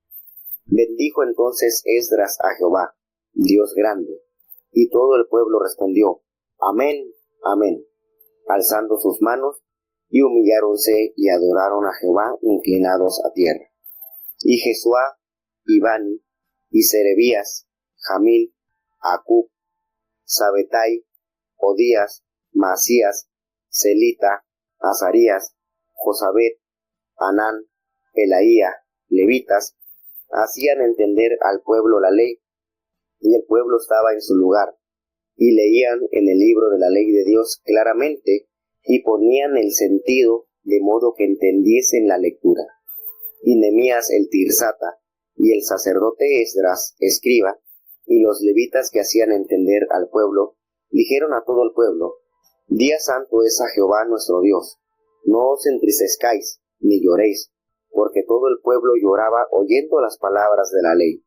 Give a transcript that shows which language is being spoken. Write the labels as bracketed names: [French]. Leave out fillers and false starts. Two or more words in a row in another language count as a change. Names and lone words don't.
[Spanish] Bendijo entonces Esdras a Jehová, Dios grande, y todo el pueblo respondió, Amén, Amén, alzando sus manos, y humilláronse y adoraron a Jehová inclinados a tierra. Y Jesuá, y Bani, y Serebías, Jamil, Acub, Sabetai, Odías, Maasías, Celita, Azarías, Josabet, Anán, Pelaía, levitas, hacían entender al pueblo la ley, y el pueblo estaba en su lugar, y leían en el libro de la ley de Dios claramente, y ponían el sentido de modo que entendiesen la lectura. Y Nehemías el tirsata, y el sacerdote Esdras, escriba, y los levitas que hacían entender al pueblo, dijeron a todo el pueblo, Día santo es a Jehová nuestro Dios, no os entristezcáis, ni lloréis, porque todo el pueblo lloraba oyendo las palabras de la ley.